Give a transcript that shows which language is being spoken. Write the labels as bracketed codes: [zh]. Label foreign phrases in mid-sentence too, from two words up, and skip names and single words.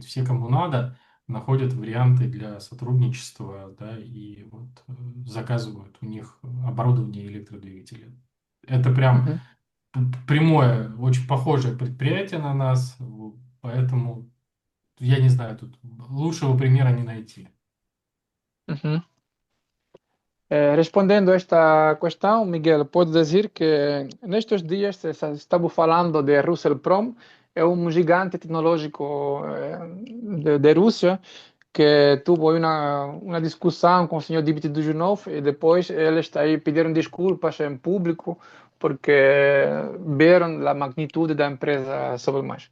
[ru] Все, кому надо, находят варианты для сотрудничества, да, и вот заказывают у них оборудование и электродвигатели. Это прям Мгм, прямое, очень похожее предприятие на нас, поэтому я не знаю, тут лучшего примера не найти. uhum. [pt] Respondendo a esta questão, Miguel, pode dizer que nestes dias estamos falando de Russell Prom, é um gigante tecnológico de Rússia que teve uma discussão com o senhor Dmitry Duzhinov e depois eles aí pediram desculpas em público porque viram a magnitude da empresa sobre mais.